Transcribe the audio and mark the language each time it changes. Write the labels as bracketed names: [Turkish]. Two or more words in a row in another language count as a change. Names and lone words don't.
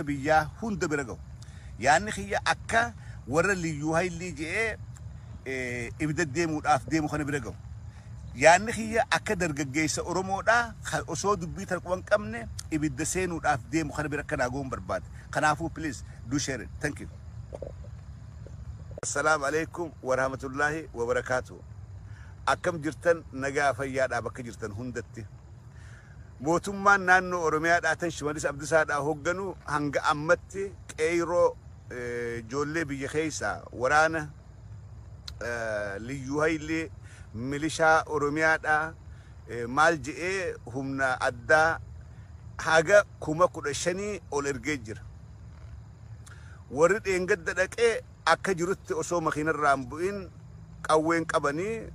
[Oromo] biyyaa hunda bira gahu yaanni kiyya akka warra liyyuu haylii je'ee ibidda deemuudhaaf deemu kana bira gahu yaanni kiyya akka dargaggeessa Oromoodhaa osoo dubbii tarquban qabne ibidda seenuudhaaf deemu kana bira kana goon barbaade kanaafuu [English] please do share it thank you [Arabic] السلام عليكم ورحمة الله وبركاته [Oromo] akkam jirtan nagaa fayyaadhaa bakka jirtan hundatti mootummaan naannoo Oromiyaadhaa tan Shimallis Abdiisaadhaa hoogganu hanga ammatti qeyroo ijoollee biyya keessaa waraana liyyuu haylee milishaa Oromiyaadhaa maal je'ee humna addaa haga 15,000 ol ergee jira warri dheengadda dhaqee akka jirutti osoo makiinarraan bu'in qawween qabanii